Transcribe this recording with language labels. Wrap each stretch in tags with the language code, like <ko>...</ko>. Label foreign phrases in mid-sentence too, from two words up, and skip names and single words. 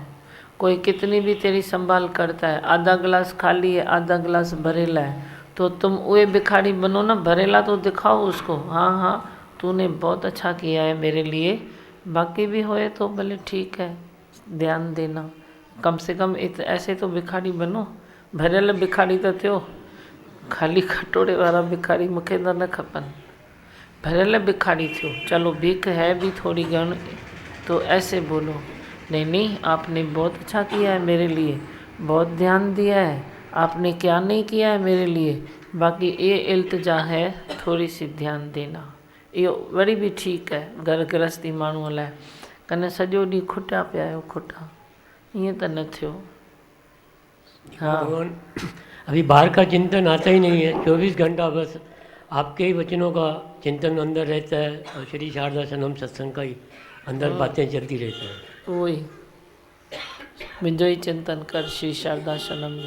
<hi>कोई कितनी भी तेरी संभाल करता है, आधा गिलास खाली है, आधा गिलास भरेला है, तो तुम वही भिखारी बनो ना, भरेला तो दिखाओ उसको। हाँ हाँ तूने बहुत अच्छा किया है मेरे लिए, बाकी भी होए तो भले ठीक है, ध्यान देना। कम से कम ऐसे तो भिखारी बनो।</hi> <sd>भरियल भिखारी तो थियो, खाली कटोरे वाला भिखारी मूंखे त न खपनि। भरियल भिखारी थियो,</sd> <hi>चलो भीख है भी थोड़ी घण तो ऐसे बोलो, नहीं नहीं आपने बहुत अच्छा किया है मेरे लिए, बहुत ध्यान दिया है आपने, क्या नहीं किया है मेरे लिए। बाकी ये इल्तिजा है थोड़ी सी ध्यान देना,</hi> <sd>इहो वरी भी ठीक है घर गृहस्थी माण्हूअ लाइ। कने सॼो ॾींहुं खुटा पिया आहियो, खुटा ईअं त न थियो।</sd> <hi>हाँ भगवान अभी बाहर का चिंतन आता ही नहीं है, 24 घंटा बस आपके ही वचनों का चिंतन अंदर रहता है और श्री शारदा सनम सत्संग का ही अंदर बातें चलती रहती हैं।</hi> <sd>वही मुंहिंजो ही चिंतन कर श्री शारदा सनम जो।</sd>